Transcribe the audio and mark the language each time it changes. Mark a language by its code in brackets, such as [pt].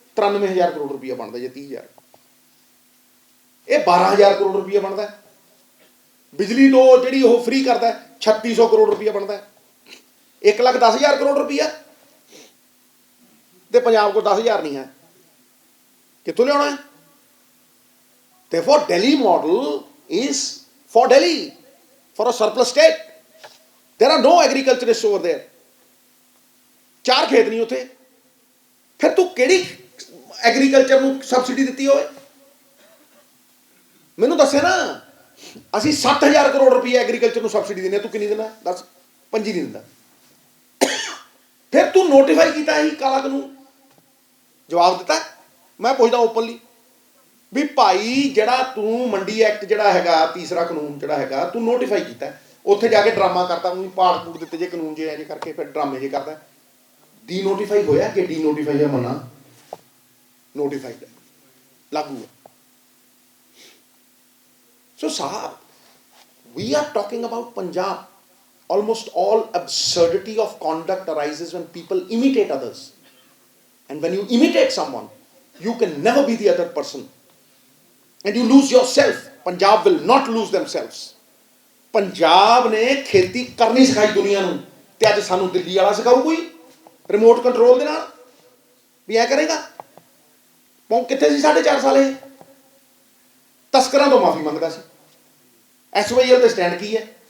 [pa] 93,000 ਕਰੋੜ ਰੁਪਈਆ ਬਣਦਾ ਜੇ 30,000, ਇਹ 12,000 ਕਰੋੜ ਰੁਪਈਆ ਬਣਦਾ। ਬਿਜਲੀ ਤੋਂ ਜਿਹੜੀ ਉਹ ਫ੍ਰੀ ਕਰਦਾ 3600 ਕਰੋੜ ਰੁਪਈਆ ਬਣਦਾ। 1,10,000 ਕਰੋੜ ਰੁਪਈਆ ਤੇ ਪੰਜਾਬ ਕੋਲ 10,000 ਨਹੀਂ ਹੈ, ਕਿੱਥੋਂ ਲਿਆਉਣਾ ਹੈ? [en] Therefore, Delhi model is for Delhi, for a surplus state. There are no agriculturists over there. [pa] 4 ਖੇਤ ਨਹੀਂ ਉੱਥੇ, ਫਿਰ ਤੂੰ ਕਿਹੜੀ ਐਗਰੀਕਲਚਰ ਨੂੰ ਸਬਸਿਡੀ ਦਿੱਤੀ ਹੋਵੇ? ਮੈਨੂੰ ਦੱਸੇ ਨਾ। ਅਸੀਂ 7,000 ਕਰੋੜ ਰੁਪਏ ਐਗਰੀਕਲਚਰ ਨੂੰ ਸਬਸਿਡੀ ਦਿੰਦੇ, ਤੂੰ ਕਿੰਨੀ ਦਿੰਦਾ? ਦੱਸ। 5 ਨਹੀਂ ਦਿੰਦਾ। ਫਿਰ ਤੂੰ ਨੋਟੀਫਾਈ ਕੀਤਾ ਹੀ ਕਾਲਾ ਕਾਨੂੰਨ, ਜਵਾਬ ਦਿੱਤਾ। ਮੈਂ ਪੁੱਛਦਾ ਓਪਨਲੀ ਵੀ ਭਾਈ ਜਿਹੜਾ ਤੂੰ ਮੰਡੀ ਐਕਟ ਜਿਹੜਾ ਹੈਗਾ, ਤੀਸਰਾ ਕਾਨੂੰਨ ਜਿਹੜਾ ਹੈਗਾ, ਤੂੰ ਨੋਟੀਫਾਈ ਕੀਤਾ, ਉੱਥੇ ਜਾ ਕੇ ਡਰਾਮਾ ਕਰਤਾ, ਉਹਨੂੰ ਪਾੜ ਪੂੜ ਦਿੱਤੇ ਜੇ ਕਾਨੂੰਨ ਜੇ ਜੇ ਕਰਕੇ, ਫਿਰ ਡਰਾਮੇ ਜੇ ਕਰਦਾ। ਡੀ ਨੋਟੀਫਾਈ ਹੋਇਆ ਕਿ ਡੀ ਨੋਟੀਫਾਈ ਹੈ? ਮੰਨਾ ਨੋਟੀਫਾਈਡ ਹੈ, ਲਾਗੂ ਹੈ। [en] So Sahab, we are talking about Punjab. Almost all absurdity of conduct arises when people imitate others. And when you imitate someone, you can never be the other person. And you lose yourself. Punjab will not lose themselves. [pa] Punjab ने खेती करनी सिखाई दुनिया ਨੂੰ, ਤੇ ਅੱਜ ਸਾਨੂੰ ਦਿੱਲੀ ਵਾਲਾ ਸਿਖਾਊ ਕੋਈ ਰਿਮੋਟ ਕੰਟਰੋਲ ਦੇ ਨਾਲ ਵੀ ਐ ਕਰੇਗਾ। ਕਿੱਥੇ ਸੀ 4.5 ਸਾਲ ਇਹ? ਤਸਕਰਾਂ ਤੋਂ ਮਾਫੀ ਮੰਗਦਾ ਸੀ। SYL ਤੇ ਸਟੈਂਡ ਕੀ ਹੈ?